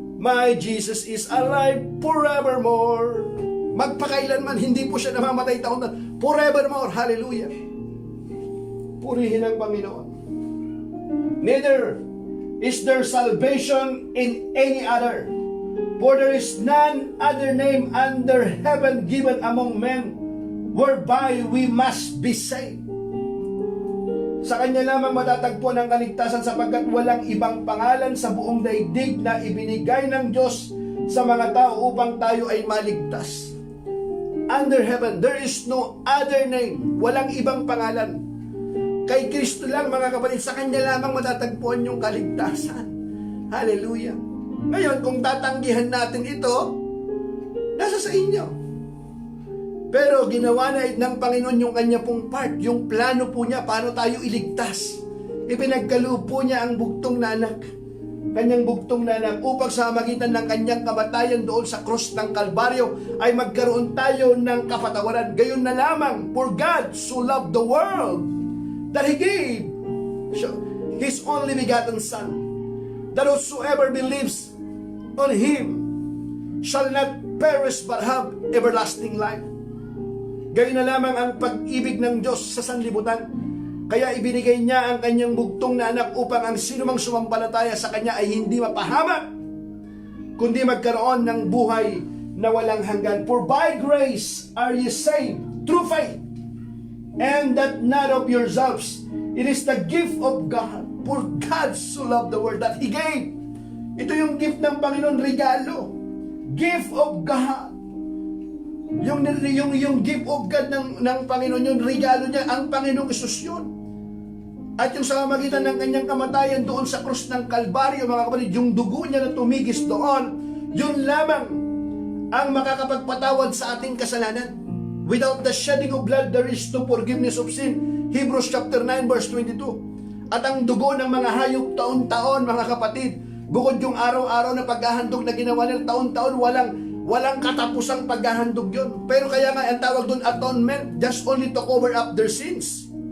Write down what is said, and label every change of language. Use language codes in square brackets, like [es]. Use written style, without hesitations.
[en] My Jesus is alive forevermore. [tl] Magpakailanman, hindi po siya namamatay taon-taon. Forevermore, hallelujah. Purihin ang Panginoon. [en] Neither is there salvation in any other. For there is none other name under heaven given among men whereby we must be saved. [tl] Sa Kanya lamang matatagpuan ang kaligtasan sapagkat walang ibang pangalan sa buong daigdig na ibinigay ng Diyos sa mga tao upang tayo ay maligtas. [en] Under heaven, there is no other name. [tl] Walang ibang pangalan. Kay Kristo lang, mga kapatid, sa Kanya lamang matatagpuan yung kaligtasan. Hallelujah. Ngayon, kung tatanggihan natin ito, nasa sa inyo. Pero ginawa na ng Panginoon yung kanya pong part, yung plano po niya, paano tayo iligtas. Ipinagkaloob po niya ang bugtong na anak, kanyang bugtong na anak, upang sa magitan ng kanyang kamatayan doon sa krus ng Kalbaryo, ay magkaroon tayo ng kapatawaran. Gayon na lamang, [en] for God so loved the world, that He gave His only begotten Son, that whosoever believes on Him shall not perish but have everlasting life. [tl] Gayon na lamang ang pag-ibig ng Diyos sa sanlibutan. Kaya ibinigay niya ang kanyang bugtong na anak upang ang sinumang sumampalataya sa kanya ay hindi mapahamak, kundi magkaroon ng buhay na walang hanggan. [en] For by grace are ye saved through faith, and that not of yourselves. It is the gift of God. For God so loved the world that He gave. [tl] Ito yung gift ng Panginoon, regalo. [en] Gift of God. [tl] Yung [en] gift of God [tl] ng Panginoon, yung regalo niya, ang Panginoong Isus yun. At yung sa magitan ng kanyang kamatayan doon sa krus ng Kalbaryo, mga kapatid, yung dugo niya na tumigis doon, yun lamang ang makakapagpatawad sa ating kasalanan. [en] Without the shedding of blood, there is no forgiveness of sin. Hebrews chapter 9 verse 22. [tl] At ang dugo ng mga hayop taon-taon, mga kapatid, bukod yung araw-araw na paghahandog na ginawa nila taon-taon, walang katapusang paghahandog yun. Pero kaya nga ang tawag doon [en] atonement, just only to cover up their sins.